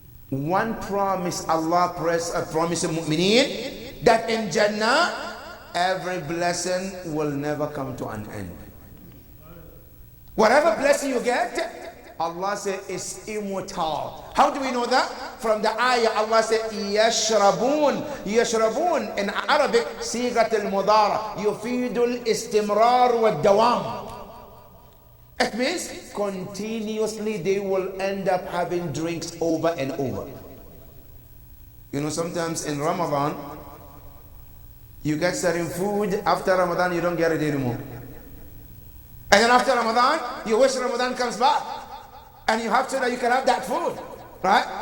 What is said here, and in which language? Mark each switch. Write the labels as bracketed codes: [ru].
[en] One promise Allah promised mu'mineen, that in Jannah, every blessing will never come to an end. Whatever blessing you get, Allah says is immortal. How do we know that? From the ayah, Allah says يشربون. [ar] يشربون [en] in Arabic [ar] صيغة المضارع يفيد الاستمرار والدوام. [en] It means continuously they will end up having drinks over and over. You know, sometimes in Ramadan, you get certain food, after Ramadan you don't get it anymore. And then after Ramadan, you wish Ramadan comes back. And you have to know you can have that food. Right?